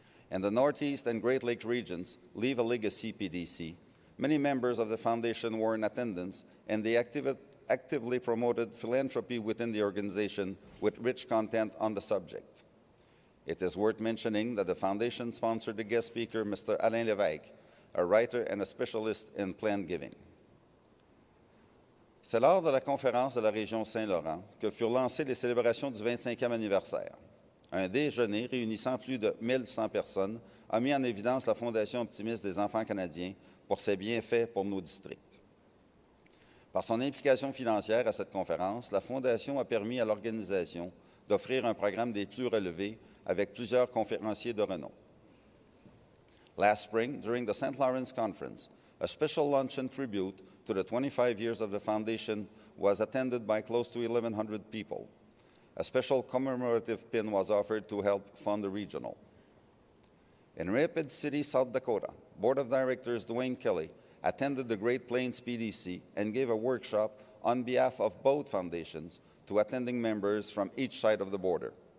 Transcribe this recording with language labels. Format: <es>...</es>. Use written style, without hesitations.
<en>In the Northeast and Great Lakes regions, Leave a Legacy PDC, many members of the Foundation were in attendance, and they actively promoted philanthropy within the organization with rich content on the subject. It is worth mentioning that the Foundation sponsored a guest speaker, Mr. Alain Lévesque, a writer and a specialist in planned giving.</en> <fr>C'est lors de la conférence de la région Saint-Laurent que furent lancées les célébrations du 25e anniversaire. Un déjeuner réunissant plus de 1100 personnes a mis en évidence la Fondation Optimiste des enfants canadiens pour ses bienfaits pour nos districts. Par son implication financière à cette conférence, la Fondation a permis à l'organisation d'offrir un programme des plus relevés avec plusieurs conférenciers de renom.</fr> <en>Last spring, during the St. Lawrence Conference, a special luncheon tribute to the 25 years of the Foundation was attended by close to 1,100 people. A special commemorative pin was offered to help fund the regional. In Rapid City, South Dakota, Board of Directors Dwayne Kelly attended the Great Plains PDC and gave a workshop on behalf of both foundations to attending members from each side of the border.</en>